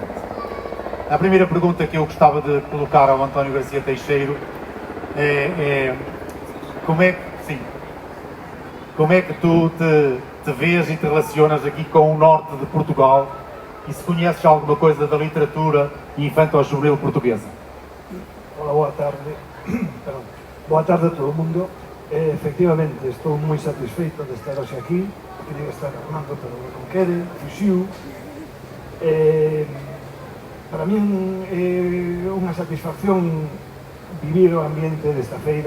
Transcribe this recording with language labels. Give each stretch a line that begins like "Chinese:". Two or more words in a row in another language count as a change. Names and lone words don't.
Portuguese: A primeira pergunta que eu gostava de colocar ao António Garcia Teixeiro é como é que tu te vês e te relacionas aqui com o norte de Portugal e se conheces alguma coisa da literatura infantil-juvenil portuguesa?
Galician: Hola, boa tarde. Boa tarde a todo o mundo. Efectivamente, estou moi satisfeito de estar hoxe aquí. Quería estar Armando, pero non quere, fuxiu. Para min é unha satisfacción vivir o ambiente desta feira.